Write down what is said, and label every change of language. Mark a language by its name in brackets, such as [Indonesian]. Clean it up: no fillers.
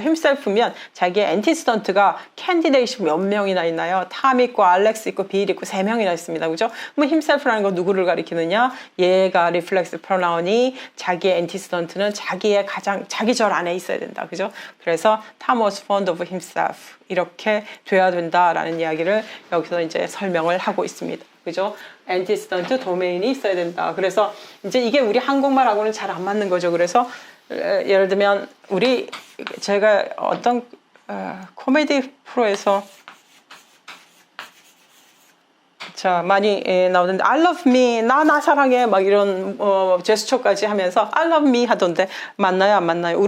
[Korean] himself면 자기의 antecedent가 candidate이 몇 명이나 있나요? 탐 있고, 알렉스 있고, 빌 있고, 3명이나 있습니다. 그죠? 그럼 himself라는 건 누구를 가리키느냐? 얘가 reflex pronoun이 자기의 antecedent는 자기 절 안에 있어야 된다. 그죠? [English] 그래서 Tom was fond of himself. [Korean] 이렇게 돼야 된다라는 이야기를 여기서 이제 설명을 하고 있습니다. 그죠? antecedent 도메인이 있어야 된다. 그래서 이제 이게 우리 한국말하고는 잘 안 맞는 거죠. 그래서 예를 들면 제가 어떤 코미디 프로에서 자 많이 나오는데 I love me, 나 사랑해 막 이런 제스처까지 하면서 I love me 하던데 맞나요 안 맞나요?